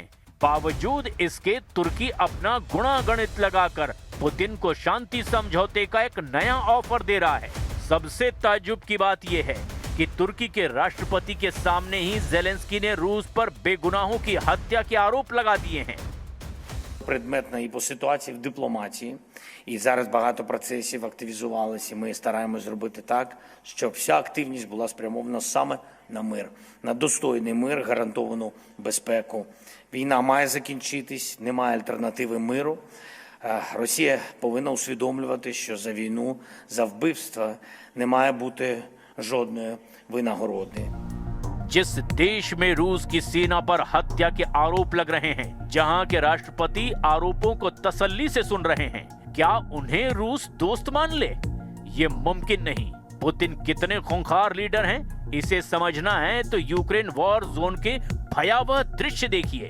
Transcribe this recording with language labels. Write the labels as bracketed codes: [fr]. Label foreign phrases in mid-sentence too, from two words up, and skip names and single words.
[hi] बावजूद इसके तुर्की अपना गुणागणित लगाकर पुतिन को शांति समझौते का एक नया ऑफर दे रहा है। सबसे ताज्जुब की बात यह है कि तुर्की के राष्ट्रपति के सामने ही ज़ेलेंस्की ने रूस पर बेगुनाहों की हत्या के आरोप लगा दिए हैं। [uk] Предметна і по ситуації в дипломатії. І зараз багато процесів активізувалися. Ми стараємось зробити так, щоб вся активність була спрямована саме на мир, на достойний мир, гарантовану безпеку. Війна має закінчитись, немає альтернативи миру. Росія повинна усвідомлювати, що за війну, за вбивства не має бути жодної винагороди. [hi] जिस देश में रूस की सेना पर हत्या के आरोप लग रहे हैं, जहां के राष्ट्रपति आरोपों को तसल्ली से सुन रहे हैं, क्या उन्हें रूस दोस्त मान ले? ये मुमकिन नहीं। पुतिन कितने खूंखार लीडर हैं, इसे समझना है तो यूक्रेन [en] war zone [hi] के भयावह दृश्य देखिए।